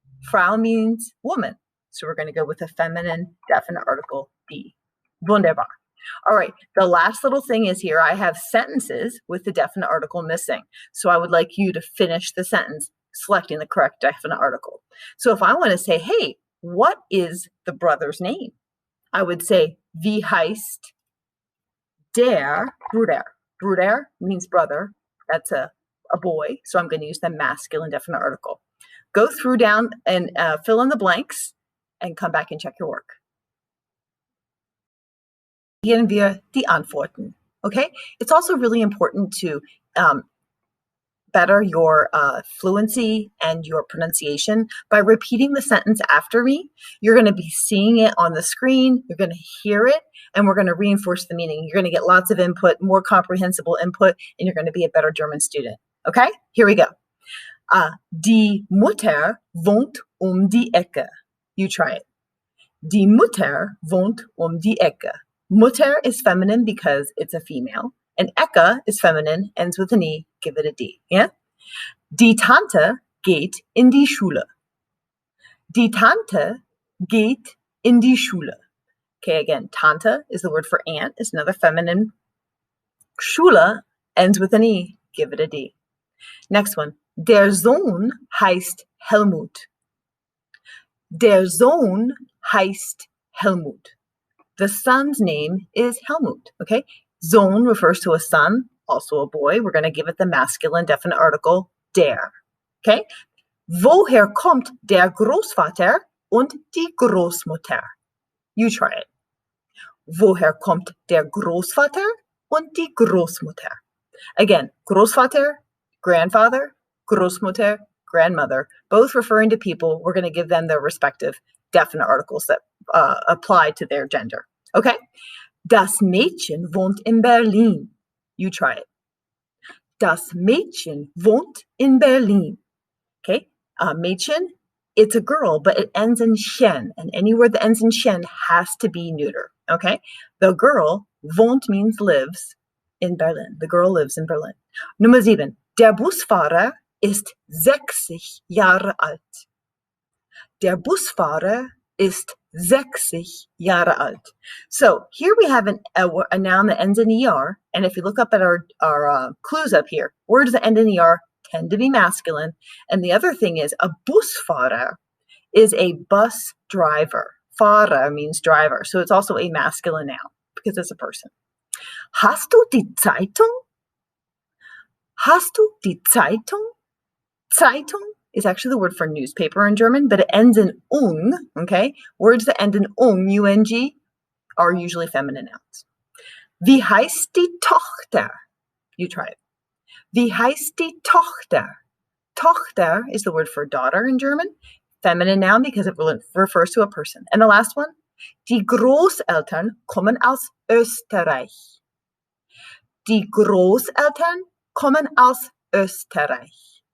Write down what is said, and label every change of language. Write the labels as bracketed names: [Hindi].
[English] Frau means woman. So we're going to go with a feminine definite article, die. Wunderbar. All right. The last little thing is here, I have sentences with the definite article missing. So I would like you to finish the sentence selecting the correct definite article. So if I want to say, hey, what is the brother's name? I would say, [German] wie heißt der Bruder? [English] Bruder means brother. That's a boy. So I'm going to use the masculine definite article. Go through down and fill in the blanks and come back and check your work. [German] Gehen wir die Antworten. [English] Okay? It's also really important to better your fluency and your pronunciation by repeating the sentence after me. You're going to be seeing it on the screen. You're going to hear it, and we're going to reinforce the meaning. You're going to get lots of input, more comprehensible input, and you're going to be a better German student. Okay? Here we go. [German] Die Mutter wohnt die Ecke. [English] You try it. [German] Die Mutter wohnt die Ecke. [English] Mutter is feminine because it's a female, and Ecke is feminine, ends with an E, give it a D. Yeah? [German] Die Tante geht in die Schule. Die Tante geht in die Schule. [English] Okay, again, Tante is the word for aunt, is another feminine. Schule ends with an E, give it a D. Next one. [German] Der Sohn heißt Helmut. Der Sohn heißt Helmut. [English] The son's name is Helmut, okay? Sohn refers to a son, also a boy. We're going to give it the masculine definite article, der, okay? [German] Woher kommt der Großvater und die Großmutter? [English] You try it. [German] Woher kommt der Großvater und die Großmutter? [English] Again, Großvater, grandfather, Großmutter, grandmother, both referring to people. We're going to give them their respective definite articles that apply to their gender. Okay? [German] Das Mädchen wohnt in Berlin. [English] You try it. [German] Das Mädchen wohnt in Berlin. [English] Okay? Mädchen, it's a girl, but it ends in chen, and any word that ends in chen has to be neuter. Okay? The girl, wohnt means lives in Berlin. The girl lives in Berlin. [German] Nummer 7. Der Busfahrer ist 60 Jahre alt. Der Busfahrer ist 60 Jahre alt. [English] So here we have a noun that ends in er, and if you look up at our clues up here, words that end in er tend to be masculine. And the other thing is a Busfahrer is a bus driver. Fahrer means driver, so it's also a masculine noun because it's a person. [German] Hast du die Zeitung? Hast du die Zeitung? [English] Zeitung is actually the word for newspaper in German, but it ends in ung, okay? Words that end in ung, U-N-G, are usually feminine nouns. [German] Wie heißt die Tochter? [English] You try it. [German] Wie heißt die Tochter? [English] Tochter is the word for daughter in German, feminine noun because it refers to a person. And the last one, [German] die Großeltern kommen aus Österreich. Die Großeltern kommen aus Österreich.